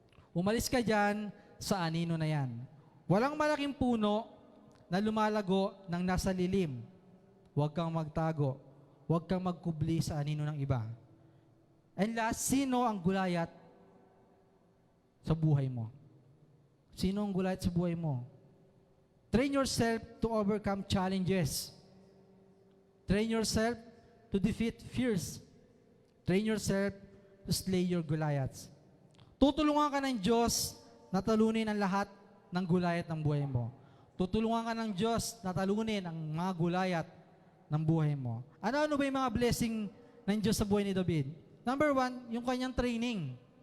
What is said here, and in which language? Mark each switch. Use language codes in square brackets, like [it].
[tl] Umalis ka dyan sa anino na yan. Walang malaking puno na lumalago ng nasa lilim. Huwag kang magtago. Huwag kang magkubli sa anino ng iba. [en] And last, [tl] sino ang gulayat sa buhay mo? Sino ang gulayat sa buhay mo? [en] Train yourself to overcome challenges. Train yourself to defeat fears. Train yourself to slay your Goliaths. [tl] Tutulungan ka ng Diyos na talunin ang lahat ng gulayat ng buhay mo. Tutulungan ka ng Diyos na talunin ang mga gulayat ng buhay mo. Ano ba yung mga blessing ng Diyos sa buhay ni David? Number 1, yung kanyang training.